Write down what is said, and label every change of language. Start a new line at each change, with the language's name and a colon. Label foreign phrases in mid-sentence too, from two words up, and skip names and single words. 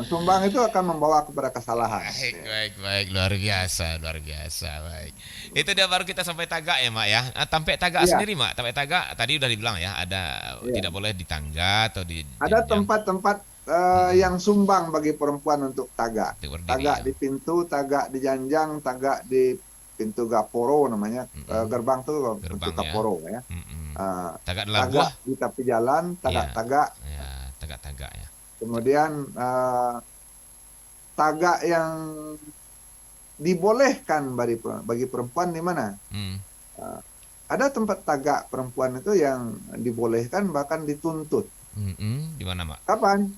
Indonesian: Sumbang itu akan membawa kepada kesalahan. Baik, luar biasa. Baik. Itu dia baru kita sampai tagak ya, Mak ya. Sampai tagak sendiri, Mak. Sampai tagak tadi udah dibilang ya, ada tidak boleh di tangga atau di ada tempat-tempat yang sumbang bagi perempuan untuk tagak.
Minangkabau: Tagak di pintu, tagak di janjang, tagak di pintu gaporo namanya.
Indonesian: Gerbang tuh pintu gaporo ya. Tagak dalam gua. Di tepi jalan, tagak-tagak. Ya, tagak-tagak ya. Kemudian tagak yang dibolehkan bagi perempuan di mana? Ada tempat tagak perempuan itu yang dibolehkan bahkan dituntut. Di mana, Mak? Kapan?